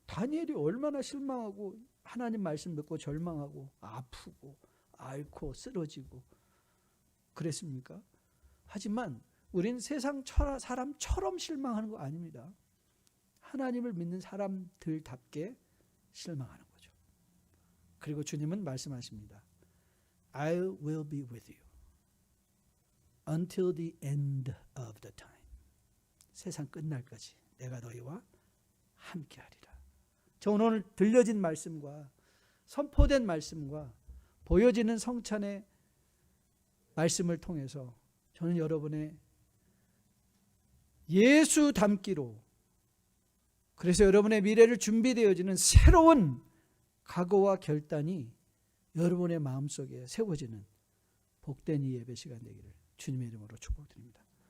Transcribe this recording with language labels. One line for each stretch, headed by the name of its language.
Korean: 다니엘이 얼마나 실망하고 하나님 말씀 듣고 절망하고 아프고 앓고 쓰러지고 그랬습니까? 하지만 우린 세상 사람처럼 실망하는 거 아닙니다. 하나님을 믿는 사람들답게 실망하는 거죠. 그리고 주님은 말씀하십니다.
English: I will be with you until the end of the time.
Korean: 세상 끝날까지 내가 너희와 함께하리라. 저 오늘 들려진 말씀과 선포된 말씀과 보여지는 성찬의 말씀을 통해서 저는 여러분의 예수 닮기로, 그래서 여러분의 미래를 준비되어지는 새로운 각오와 결단이 여러분의 마음속에 세워지는 복된 이 예배 시간 되기를 주님의 이름으로 축복드립니다.